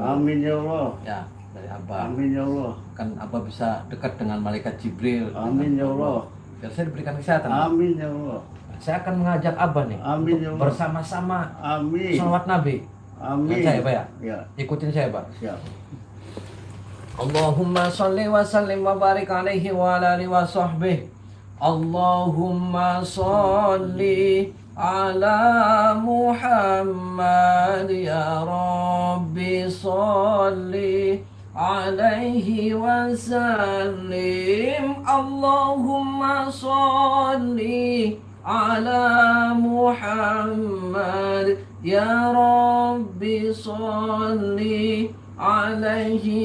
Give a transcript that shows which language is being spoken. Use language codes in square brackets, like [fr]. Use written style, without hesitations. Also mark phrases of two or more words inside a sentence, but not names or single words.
[ar] آمين يا الله. [id] Ya, dari Abah. [ar] آمين يا الله. [id] Kan Abah bisa dekat dengan malaikat Jibril. [ar] آمين يا الله. [id] Biar saya diberikan kesehatan. [ar] آمين يا الله. [id] Saya akan mengajak Abah nih Amin, untuk [ar] يا الله. [id] bersama-sama Amin. sholawat Nabi. Amin. Dengan saya, Pak ya? Ya, Ikutin saya, Pak. siap. [ar] اللهم صل وسلم وبارك عليه وعلى آله وصحبه. اللهم صل على محمد يا رب صل عليه وسلم. اللهم صل على محمد يا رب صل عليه